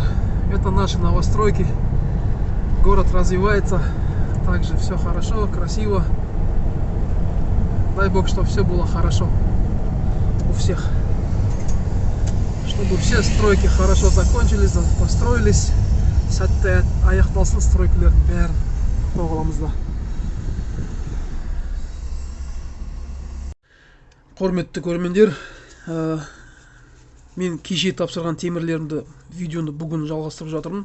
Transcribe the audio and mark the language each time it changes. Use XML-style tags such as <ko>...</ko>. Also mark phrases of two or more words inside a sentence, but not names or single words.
<ru>Это наши новостройки. Город развивается. Также все хорошо, красиво. Дай Бог, чтобы все было хорошо у всех. Чтобы все стройки хорошо закончились, построились.</ru> <kk>Сәтті аяқталсын стройкалардың бәрін қоғаламызда. Құрметті көрермендер, мен кеше тапсырған темірлерімді видеоны бүгін жалғастырып жатырмын.</kk>